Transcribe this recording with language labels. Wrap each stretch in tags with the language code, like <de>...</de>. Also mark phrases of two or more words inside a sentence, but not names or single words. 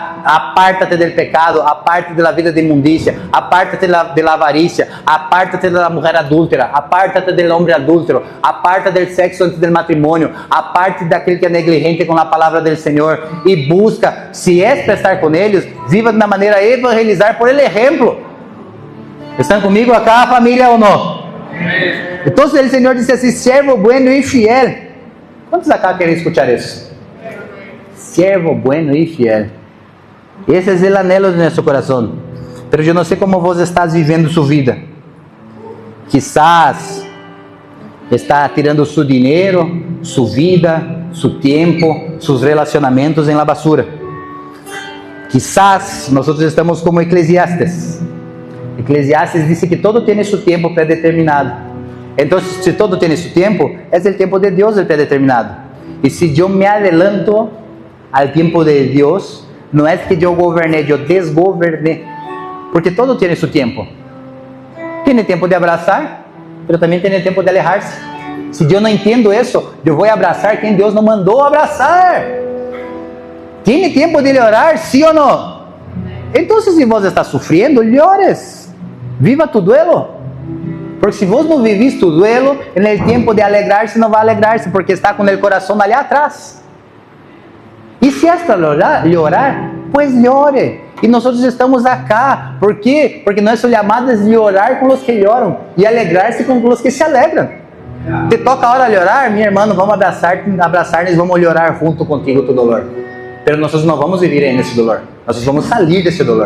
<es>Apártate del pecado, apártate de la vida de inmundicia, apártate de la avaricia, apártate de la mujer adúltera, apártate del hombre adúltero, apártate del sexo antes del matrimonio, apártate de aquel que es negligente con la palabra del Señor y busca, si es para estar con ellos, viva de una manera evangelizar por el ejemplo. ¿Están conmigo acá, familia, o no? Entonces el Señor dice así, siervo bueno y fiel. ¿Cuántos acá quieren escuchar eso? Siervo bueno y fiel.</es> <pt>Esse é o anelo de nosso coração. Pero eu não sei como você está vivendo sua vida. Quizás está tirando seu dinheiro, sua vida, seu tempo, seus relacionamentos em</pt> <es>la basura.</es> <pt>Quizás nós estamos como Eclesiastes. Eclesiastes diz que todo tem seu tempo predeterminado. Então, se todo tem seu tempo, é o tempo de Deus</pt> <es>el predeterminado.</es> <pt>E se eu me</pt> <es>adelanto al</es> <pt>tempo de Deus, não é que eu governei, eu desgovernei. Porque todo tem seu tempo. Tem tempo de abraçar, mas também tem tempo de alejar-se. Se eu não entendo isso, eu vou abraçar quem Deus não mandou abraçar. Tem tempo de orar, sim ou não? Então, se você está sofrendo, llores.</pt> <es>Viva tu duelo.</es> <pt>Porque se você não</pt> <es>viviste tu duelo,</es> <pt>no tempo de alegrar-se, não vai alegrar-se, porque está com o coração ali atrás. E se é para llorar,</pt> <es>pues llore.</es> <pt>E nós estamos acá. ¿Por quê? Porque nós somos chamados de orar com os que lloram e alegrar-se com os que se alegram. Te toca a hora de orar, minha irmã, vamos abraçar-nos, vamos orar junto contigo</pt> <es>tu dolor.</es> <pt>Mas nós não vamos viver nesse dolor. Nós vamos sair desse dolor.</pt>